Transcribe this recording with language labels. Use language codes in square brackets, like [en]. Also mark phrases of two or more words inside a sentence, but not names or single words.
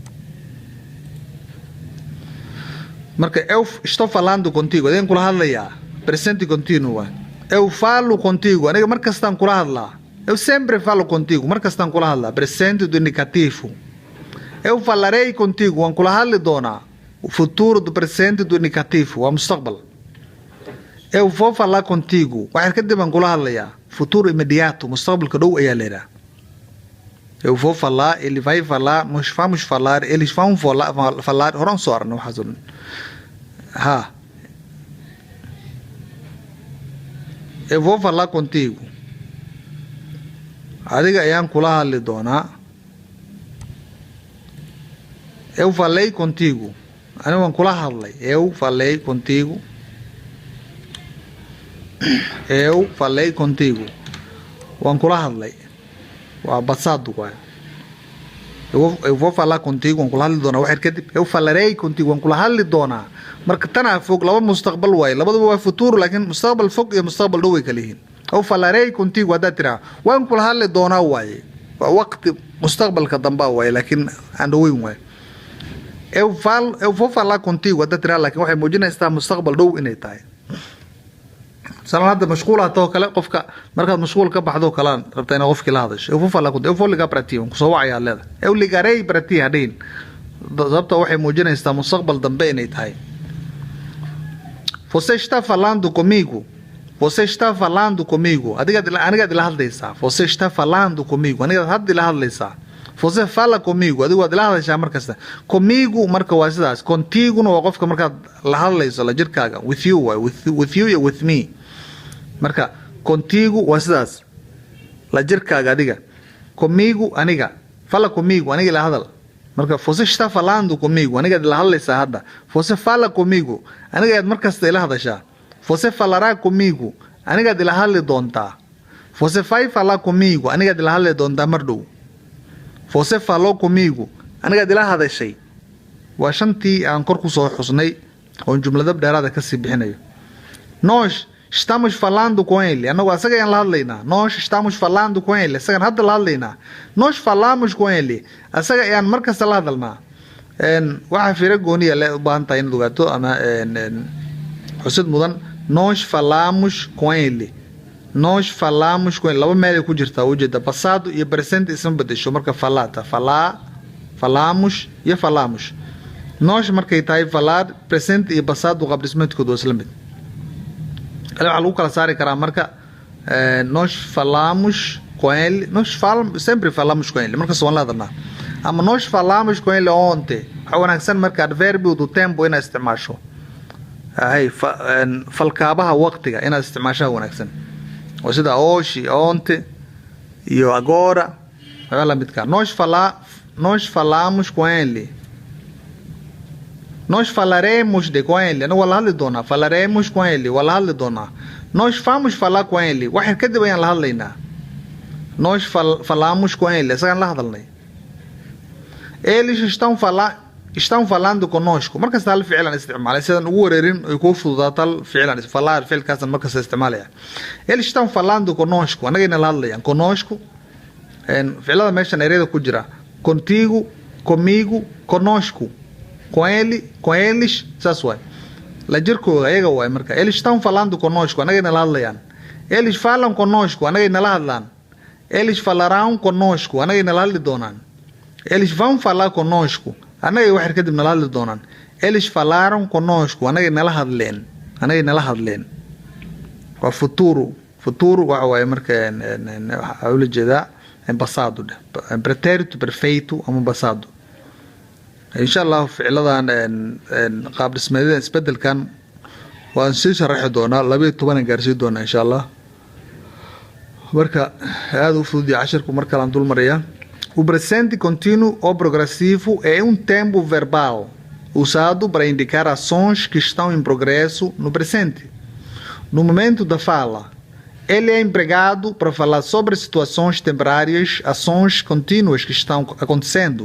[pt] marka eu estou falando contigo [so] adeen kula hadlayaa [pt] presente continuo eu falo contigo [so] aniga markastaan kula hadlaa [pt] eu sempre falo contigo [so] markastaan kula hadlaa [pt] presente do indicativo eu falarei contigo [so] waan kula hadli doonaa [pt] o futuro do presente do indicativo [so] waa mustaqbal. [pt] Eu vou falar contigo. [so] Waxaan kadib aan kula hadlayaa [pt] futuro imediato, [so] mustaqbalka dhow ayaa leedahay. [pt] Eu vou falar, ele vai falar, nós vamos falar, eles vão falar, [so] horan soo aragna waxaas oo dhan. Ha. [pt] Eu vou falar contigo. [so] Adiga ayaan kula hadli doonaa. [pt] Eu falei contigo. [so] Aniga waan kula hadlay. [pt] Eu falei contigo. Eu falei contigo. [so] Waan kula hadlay. Waa passado waay. [pt] Eu vou falar contigo, [so] waan kula hadli doonaa wax kadib. [pt] Eu falarei contigo, [so] waan kula hadli doonaa. Marka tana fog laba mustaqbal waay. Labadaba waa futuro laakiin mustaqbal fog iyo mustaqbal dhow way kala yihiin. [pt] Eu falarei contigo [so] hadaa tiraa waan kula hadli doonaa waay. Waa waqti mustaqbalka dambe waay laakiin aan dhoweyn waay. [pt] Eu vou falar contigo [so] hadaa tiraa laakiin waxay muujinaysaa mustaqbal dhow inay tahay. Salaada mashquula too kale qofka markaad mashquul ka baxdo kala rabta inaad qofkii la hadasho. [pt] Eu vou falar contigo, eu vou ligar para ti, [so] ku soo wacaya leeda. [pt] Eu ligarei para ti hadeen. [so] Sababta waxay muujinaysaa mustaqbal dambe inay tahay. [pt] Você está falando comigo? Você está falando comigo? [so] Aniga la hadlaysaa. [pt] Você está falando comigo? [so] Aniga hadda la hadlaysaa. [pt] Você fala comigo? [so] Adiga waad la hadlaysaa markasta. Comigo marka waa sidaas. Contigo waa qofka markaad la hadlayso la jirkaaga. [en] With you, with you iyo with me. [so] Marka contigo waa sidaas. La jirkaaga adiga. Comigo aniga. [pt] Fala comigo [so] aniga la hadal. [pt] Marka você está falando comigo? [so] Aniga la hadlaysaa hadda. [pt] Você fala comigo? [so] Aniga markasta la hadashaa. [pt] Você falará comigo? [so] Aniga la hadli doontaa. [pt] Você vai falar comigo? [so] Aniga la hadli doontaa mar dhow. [pt] Você falou comigo? [so] Aniga la hadashay. Waa shantii aan kor ku soo xusnay oo jumlada dheeraad ka sii bixinayo. [pt] Nós estamos falando com ele. [so] Anagu asaga ayaan la hadlaynaa. [pt] Nós estamos falando com ele. [so] Asagan hadda la hadlaynaa. [pt] Nós falamos com ele. [so] Asaga ayaan markasta la hadalnaa. Waxa fiiro gooniya u baahan tahay inaad ogaato ama xusid mudan. [pt] Nós falamos com ele. Nós falamos com ele. [so] Laba meel ay ku jirtaa ujeeda passado iyo presente isma bedesho marka falata. [pt] Falamos e falamos. [so] Nós markay tahay [pt] falar presente [so] iyo passado qaab dhismeedkoodu waa isla mid. Waxa lagu kala saari karaa marka [pt] nós falamos com ele. Nós sempre falamos com ele. [so] Marka soo la hadalnaa. [pt] Ama nós falamos com ele ontem. [so] Waxa wanaagsan marka [pt] adverbio do tempo [so] inaad isticmaasho. Ay falkaabaha waqtiga inaad isticmaashaa wanaagsan. Waa sida [pt] hoje, ontem e agora. [so] Waa la midka. [pt] Nós falamos com ele. Nós falaremos com ele. Não [so] wala hadli doonaa. [pt] Falaremos com ele. [so] Wala hadli doonaa. [pt] Nós vamos falar com ele. [so] Waxaan kadib ayaan la hadlaynaa. [pt] Nós falamos com ele. [so] Asagaan la hadalnay. [pt] Eles estão falando conosco. [so] Markas tal ficlan isticmaalay sidaan ugu wareerin ay ku fududaatal ficlan falar ficilkaas markas isticmaalaya. [pt] Eles estão falando conosco. [so] Anagayna la hadlayaan conosco. Ficilada meeshan ereyada ku jira. [pt] Contigo, comigo, conosco. Com ele, com eles, [so] saas waay. La jirkooda ayaga waay marka. [pt] Eles estão falando conosco. [so] Anagayna la hadlayaan. [pt] Eles falam conosco, [so] anagay nala hadlaan. [pt] Eles falarão conosco, [so] anagay nala hadli doonaan. [pt] Eles vão falar conosco, [so] anagay wax yar kadib nala hadli doonaan. [pt] Eles falaram conosco, [so] anagay nala hadleen. Anagay nala hadleen. Waa futuro. Futuro waxa waaye marka waxa ula jeedaa passado. [pt] Pretérito perfeito ama passado. [ar] Insha Allah [so] ficladan qaab dhismeedada isbedelkan waan sii sharaxi doonaa 12 gaarsiin doonaa [ar] insha Allah. [so] Marka aad u fudud casharku marka aan dul mariyaa. [pt] O presente contínuo ou progressivo é um tempo verbal usado para indicar ações que estão em progresso no presente. No momento da fala, ele é empregado para falar sobre situações temporárias, ações contínuas que estão acontecendo.